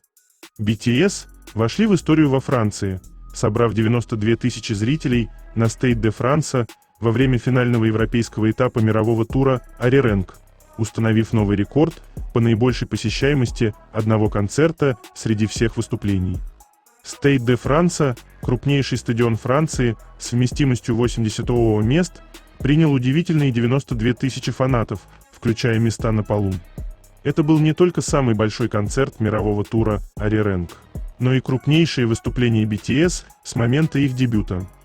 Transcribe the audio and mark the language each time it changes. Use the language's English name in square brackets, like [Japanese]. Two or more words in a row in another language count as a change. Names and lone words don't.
[Russian] BTS вошли в историю во Франции, собрав 92 тысячи зрителей на Stade de France во время финального европейского этапа мирового тура «Ари-Рэнг», установив новый рекорд по наибольшей посещаемости одного концерта среди всех выступлений. Stade de France, крупнейший стадион Франции с вместимостью 80 мест, принял удивительные 92 тысячи фанатов, включая места на полу. Это был не только самый большой концерт мирового тура «Ари-Рэнг», но и крупнейшее выступление BTS с момента их дебюта.